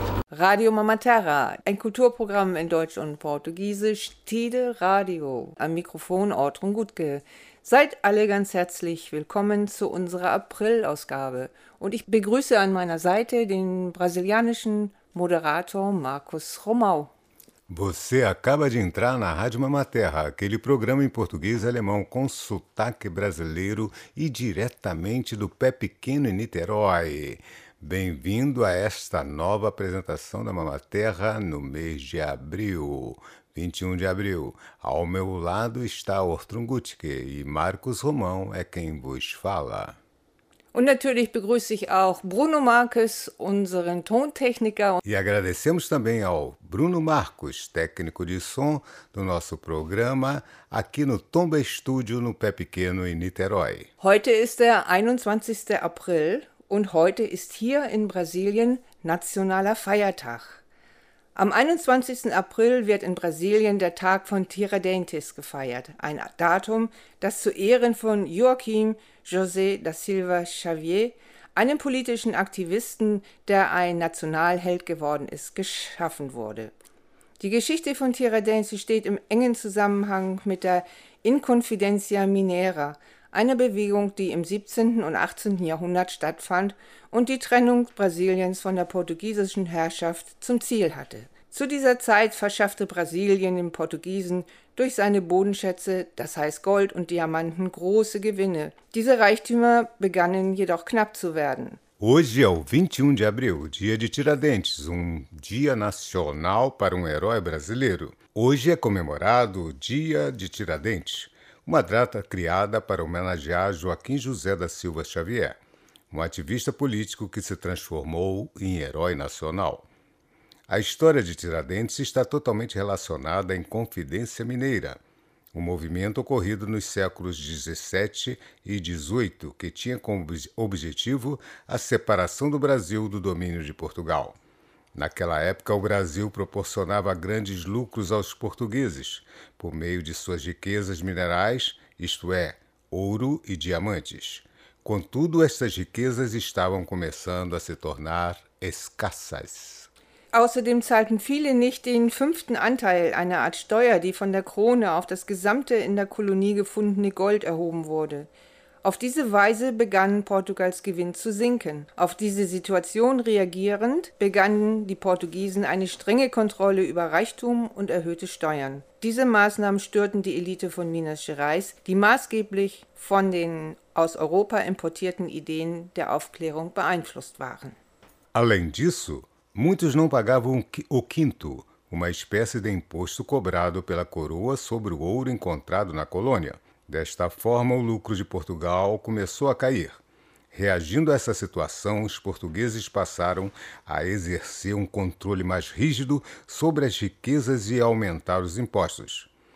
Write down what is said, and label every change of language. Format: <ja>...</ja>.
<de>Radio Mama Terra, ein Kulturprogramm in Deutsch und Portugiesisch, Tide Radio, am Mikrofon Ortrun Gutke. Seid alle ganz herzlich willkommen zu unserer April-Ausgabe. Und ich begrüße an meiner Seite den brasilianischen Moderator Markus Romau.</de> <pt>Você acaba de entrar na Rádio Mama Terra, aquele programa em português e alemão com sotaque brasileiro e diretamente do pé pequeno em Niterói. Bem-vindo a esta nova apresentação da Mama Terra no mês de abril, 21 de abril. Ao meu lado está Ortrun Gutke e Markus Romau é quem vos fala.</pt> <de>Und natürlich begrüße ich auch Bruno Marques, unseren Tontechniker.</de> <pt>E agradecemos também ao Bruno Marques, técnico de som do nosso programa, aqui no Tomba Studio, no Pé Pequeno, em Niterói.</pt> <de>Heute ist der 21. April und heute ist hier in Brasilien nationaler Feiertag. Am 21. April wird in Brasilien der Tag von Tiradentes gefeiert, ein Datum, das zu Ehren von Joaquim José da Silva Xavier, einem politischen Aktivisten, der ein Nationalheld geworden ist, geschaffen wurde. Die Geschichte von Tiradentes steht im engen Zusammenhang mit der Inconfidencia Mineira, einer Bewegung, die im 17. und 18. Jahrhundert stattfand und die Trennung Brasiliens von der portugiesischen Herrschaft zum Ziel hatte. Zu dieser Zeit verschaffte Brasilien den Portugiesen durch seine Bodenschätze, das heißt Gold und Diamanten, große Gewinne. Diese Reichtümer begannen jedoch knapp zu werden.</de> <pt>Hoje é o 21 de abril, dia de Tiradentes, dia nacional para herói brasileiro. Hoje é comemorado o dia de Tiradentes. Uma data criada para homenagear Joaquim José da Silva Xavier, um ativista político que se transformou em herói nacional. A história de Tiradentes está totalmente relacionada à Inconfidência Mineira, um movimento ocorrido nos séculos XVII e XVIII, que tinha como objetivo a separação do Brasil do domínio de Portugal. Naquela época, o Brasil proporcionava grandes lucros aos portugueses, por meio de suas riquezas minerais, isto é, ouro e diamantes. Contudo, essas riquezas estavam começando a se tornar escassas.</pt> <de>Außerdem zahlten viele nicht den fünften Anteil, eine Art Steuer, die von der Krone auf das gesamte in der Kolonie gefundene Gold erhoben wurde. Auf diese Weise begann Portugals Gewinn zu sinken. Auf diese Situation reagierend begannen die Portugiesen eine strenge Kontrolle über Reichtum und erhöhte Steuern. Diese Maßnahmen störten die Elite von Minas Gerais, die maßgeblich von den aus Europa importierten Ideen der Aufklärung beeinflusst waren.</de> <pt>Além disso, muitos não pagavam o quinto, uma espécie de imposto cobrado pela coroa sobre o ouro encontrado na colônia. Desta forma, o lucro de Portugal começou a cair. Reagindo a essa situação, os portugueses passaram a exercer um controle mais rígido sobre as riquezas e aumentar os impostos.</pt>